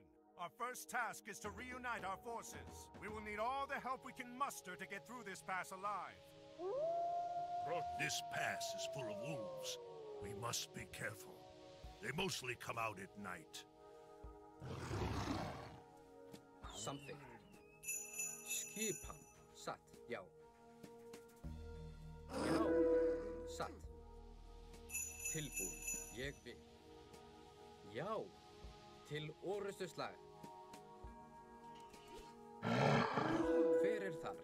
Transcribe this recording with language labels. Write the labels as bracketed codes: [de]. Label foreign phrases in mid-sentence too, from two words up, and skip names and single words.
[en] Our first task is to reunite our forces. We will need all the help we can muster to get through this pass alive. This pass is full of wolves. We must be careful. They mostly come out at night. Something. [is] Skipan. Satt. Já. Já. Satt. Tilbúin. Ég vil. Já. Til orustuslag. Hver þar?